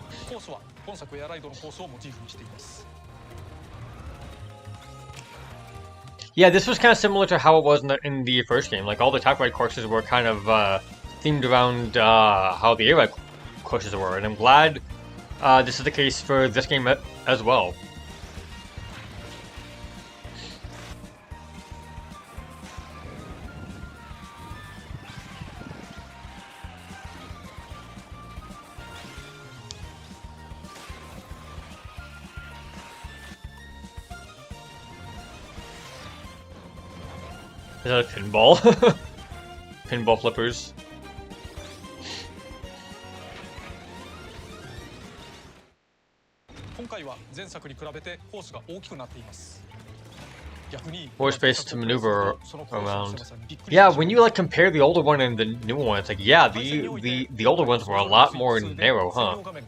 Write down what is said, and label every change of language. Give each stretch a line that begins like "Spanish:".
Japanese: コースは本作エアライドのコースをモチーフにしています。
English: Yeah, this was kind of similar to how it was in the first game. Like all the Top Ride courses were kind of themed around how the Air Ride courses were, and I'm glad this is the case for this game as well. Is that a pinball? Pinball flippers.
Japanese: 今回は前作に比べてコースが大きくなっています。
English: More space to maneuver around. Yeah, when you like compare the older one and the new one, it's like, yeah, the older ones were a lot more narrow, huh?